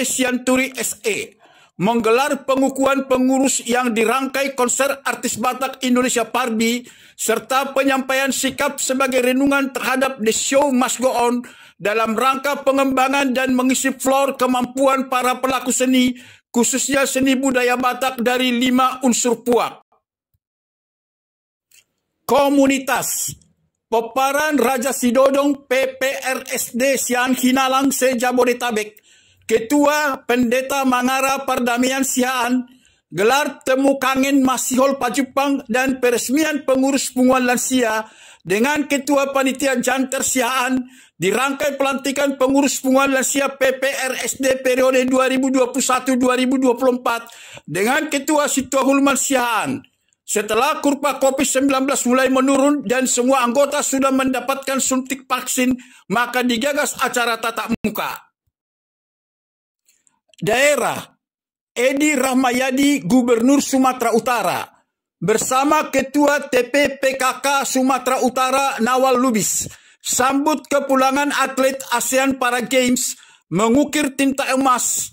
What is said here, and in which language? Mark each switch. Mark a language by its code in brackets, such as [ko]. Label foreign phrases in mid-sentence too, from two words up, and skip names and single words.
[id] Sianturi SE, menggelar pengukuhan pengurus yang dirangkai konser artis Batak Indonesia Parbi, serta penyampaian sikap sebagai renungan terhadap [en] The Show Must Go On [id] dalam rangka pengembangan dan mengisi floor kemampuan para pelaku seni, khususnya seni budaya Batak dari 5 unsur puak. Komunitas, Peparan Raja Sidodong PPRSD Sian Hinalang se Jabodetabek, Ketua Pendeta Mangara Perdamaian Siaan, gelar temu kangen Masihol Pajupang dan peresmian pengurus punguan lansia dengan Ketua Panitia Janter Siaan, dirangkai pelantikan pengurus punguan lansia PPRSD periode 2021-2024 dengan Ketua Situahulman Siaan. Setelah kurva COVID-19 mulai menurun dan semua anggota sudah mendapatkan suntik vaksin, maka digagas acara tatap muka. Daerah, Edi Rahmayadi, Gubernur Sumatera Utara, bersama Ketua TPPKK Sumatera Utara Nawal Lubis, sambut kepulangan atlet ASEAN Para Games, mengukir tinta emas.